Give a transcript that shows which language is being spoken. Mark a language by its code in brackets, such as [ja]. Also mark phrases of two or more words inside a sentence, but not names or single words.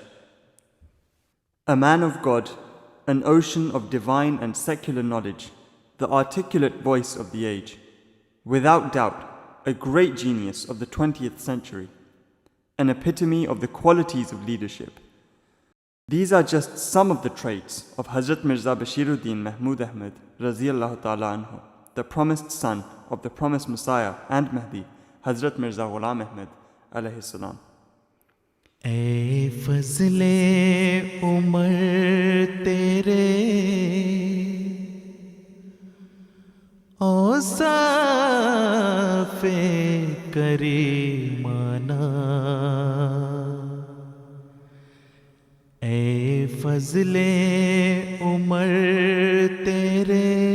[en] A man of God, an ocean of divine and secular knowledge, the articulate voice of the age, without doubt, a great genius of the 20th century, an epitome of the qualities of leadership. These are just some of the traits of Hazrat Mirza Bashiruddin Mahmud Ahmad [ar] رضي الله تعالى عنه, [en] the promised son of the promised Messiah and Mahdi, Hazrat Mirza Ghulam Ahmad [ar] عليه السلام. [ur] اے فضلِ عمر تیرے اوصافِ کریمانہ, اے فضلِ عمر تیرے